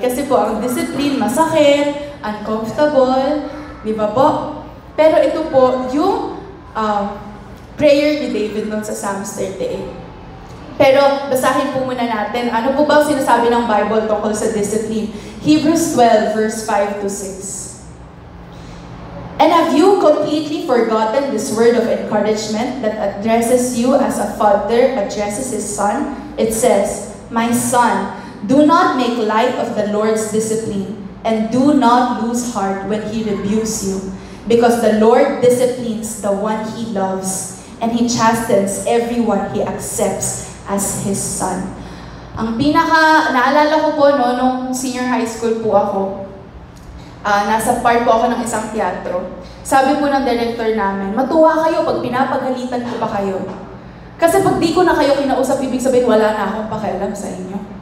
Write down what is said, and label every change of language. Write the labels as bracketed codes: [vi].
[tl] Kasi po, ang discipline masakit, uncomfortable, di ba po? Pero ito po, yung prayer ni David nun sa Psalms 38. Pero basahin po muna natin, ano po ba ang sinasabi ng Bible tungkol sa discipline? [en] Hebrews 12, verse 5 to 6. And have you completely forgotten this word of encouragement that addresses you as a father addresses his son? It says, "My son, do not make light of the Lord's discipline, and do not lose heart when he rebukes you. Because the Lord disciplines the one he loves, and he chastens everyone he accepts as his son." [tl] Ang naalala ko po nung senior high school po ako, nasa part po ako ng isang teatro. Sabi po ng director namin, matuwa kayo pag pinapagalitan ko pa kayo. Kasi pag di ko na kayo kinausap, ibig sabihin wala na akong pakialam sa inyo.